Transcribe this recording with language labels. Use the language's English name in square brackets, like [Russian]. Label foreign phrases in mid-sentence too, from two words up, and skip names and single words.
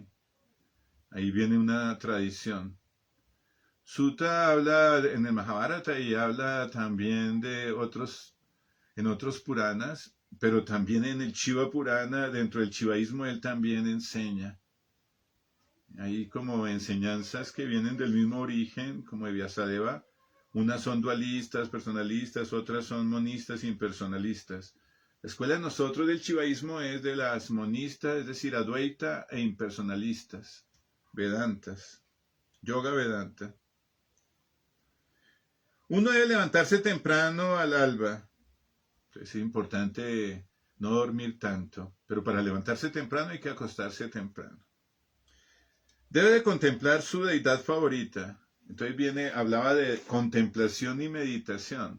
[Spanish] Ahí viene una tradición. Sutta habla en el Mahabharata y habla también en otros Puranas, pero también en el Shiva Purana, dentro del shivaísmo, él también enseña. Hay como enseñanzas que vienen del mismo origen, como de Vyasadeva. Unas son dualistas, personalistas, otras son monistas, impersonalistas. La escuela de nosotros del shivaísmo es de las monistas, es decir, advaita e impersonalistas, vedantas, yoga vedanta. Uno debe levantarse temprano al alba. Es importante no dormir tanto, pero para levantarse temprano hay que acostarse temprano. Debe de contemplar su deidad favorita. Entonces hablaba de contemplación y meditación.